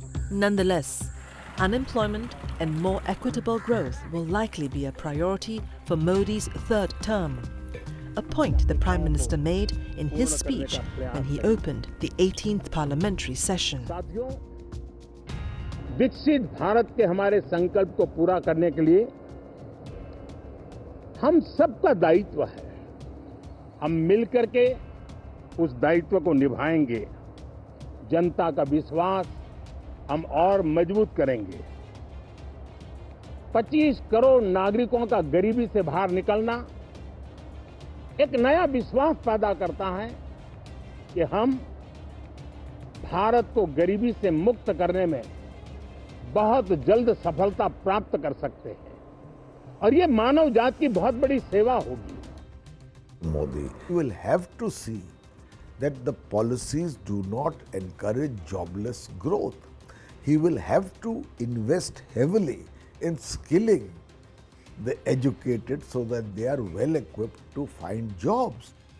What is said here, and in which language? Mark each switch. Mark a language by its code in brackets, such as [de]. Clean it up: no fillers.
[en] Nonetheless, unemployment and more equitable growth will likely be a priority for Modi's third term, a point the Prime Minister made in his speech when he opened the 18th parliamentary session. [hi] साथियों, विकसित भारत के हमारे संकल्प को पूरा करने के लिए हम सबका दायित्व है। हम मिलकर के उस दायित्व को निभाएंगे। जनता का विश्वास हम और मजबूत करेंगे। 25 करोड़ नागरिकों का गरीबी से बाहर निकलना एक नया विश्वास पैदा करता है कि हम भारत को गरीबी से मुक्त करने में बहुत जल्द सफलता प्राप्त कर सकते हैं और ये मानव जाति की बहुत बड़ी सेवा होगी। [en] Modi will have to see that the policies do not encourage jobless growth. He will have to invest heavily in skilling the educated so that they are well equipped to find jobs.